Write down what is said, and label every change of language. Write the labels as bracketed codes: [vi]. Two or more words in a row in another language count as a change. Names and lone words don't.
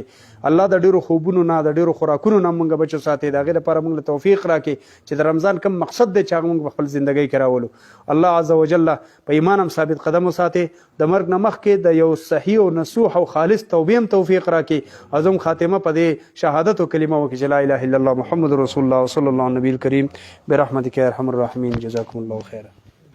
[ps] الله د ډېرو خوبونو نه د ډېرو خوراکونو نه موږ بچو ساتي د هغې لپاره موږ له توفیق راکړي چې د رمضان کوم مقصد دی چې هغه موږ په خپل زندګۍ کې راولو الله عز وجل په ایمان هم ثابت قدم وساتي د مرګ نه مخکې د یو صحیح او نصوح او خالص توبې هم توفیق راکړي عظم خاتمه په دې شهادت و کلمه وکړي چې [ar] لا اله الا الله محمد رسول الله صلی الله نبی الکریم برحمتک یا ارحم الراحمین جزاکم الله خیرا